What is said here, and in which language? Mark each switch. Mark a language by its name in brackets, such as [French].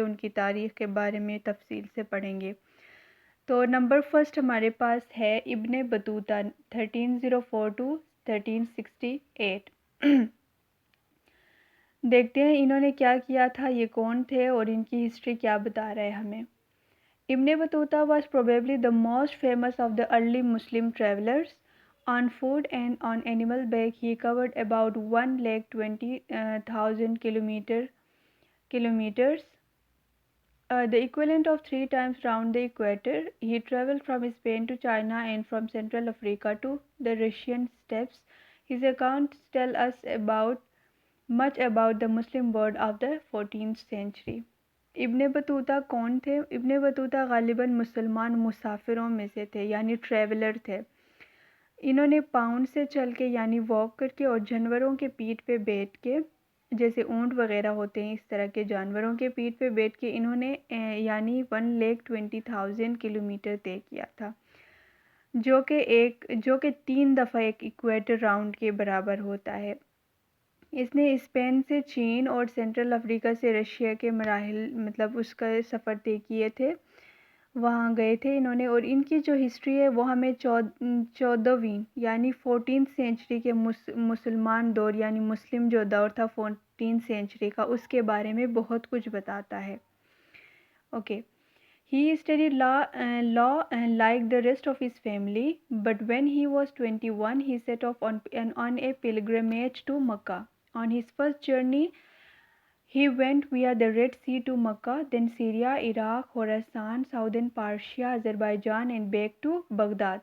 [Hindi] उनकी तारीख़ के बारे में तफसील से पढ़ेंगे. तो नंबर फर्स्ट हमारे पास है इब्ने बतूता 1304 to 1368. देखते हैं इन्होंने क्या किया था, ये कौन थे और इनकी हिस्ट्री क्या बता रहा है हमें. [English] Ibn Battuta was probably the most famous of the early Muslim travelers. On foot and on animal back, he covered about 120,000 kilometers. The equivalent of 3 times round the equator. He traveled from Spain to China and from Central Africa to the Russian steppes. His accounts tell us much about the Muslim world of the 14th century. [Hindi] Ibn Battuta कौन थे? Ibn Battuta गालिबन मुसलमान मुसाफिरों में से थे, यानी traveller थे. इन्होंने pound से चल के यानी वॉक करके और जानवरों के पीठ पे बैठ के, जैसे ऊँट वगैरह होते हैं, इस तरह के जानवरों के पीठ पे बैठ के इन्होंने यानी 120,000 किलोमीटर तय किया था, जो कि 3 दफ़ा एक इक्वेटर राउंड के बराबर होता है. इसने स्पेन से चीन और सेंट्रल अफ्रीका से रशिया के मराहिल उसका सफ़र तय किए थे, वहाँ गए थे इन्होंने. और इनकी जो हिस्ट्री है वो हमें 14वीं यानी 14th सेंचुरी के मुसलमान दौर यानी मुस्लिम जो दौर था 14th सेंचुरी का, उसके बारे में बहुत कुछ बताता है. Okay. [English] He studied law like the rest of his family, but when he was 21, he set off on a pilgrimage to Mecca. On his first journey, he went via the Red Sea to Mecca, then Syria, Iraq, Khorasan, southern Persia, Azerbaijan, and back to Baghdad.